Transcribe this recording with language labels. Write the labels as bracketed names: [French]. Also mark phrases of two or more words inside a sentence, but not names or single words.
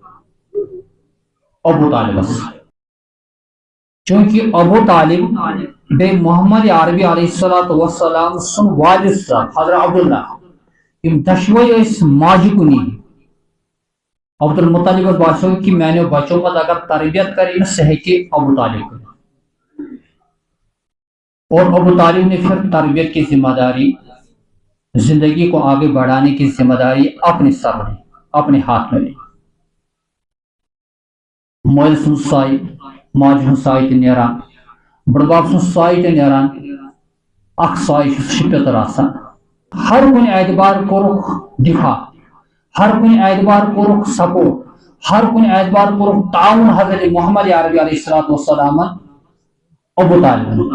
[Kashmiri] ابو طالبس چوٗنٛکہِ ابو طالب بیٚیہِ محمد عربی [Arabic] علیہ الصلوۃ والسلام [Kashmiri] سُنٛد والد صاحب حضرت عبداللہ یِم دۄشوے ٲسۍ ماجہِ کُنی عبدالمطلبس باسیو کہ میانیو بچوں منٛز اگر تربیت کرِ أمِس سُہ ہیٚکہِ ابو طالب کٔرِتھ [Urdu] اور ابو طالب نے پھر تربیت کی ذمہ داری زندگی کو آگے بڑھانے کی ذمہ داری اپنے سر لی اپنے ہاتھ میں لی [Kashmiri] مٲلۍ سُنٛد سایہِ ماجہِ ہُنٛد سایہِ تہِ نیران بٕڈبب سُنٛد سایہِ تہِ نیران اکھ سایہِ چھُ سُہ چھُ پیٚتٕر آسان ہر کُنہِ اعتبار کوٚرُکھ دِفاع ہر کُنہِ اعتبار کوٚرُکھ سپورٹ ہر کُنہِ اعتبار کوٚرُکھ تعاوُن حضرت محمد عربی [Arabic] علیہ الصلوۃ [Kashmiri] والسلامن ابو طالبن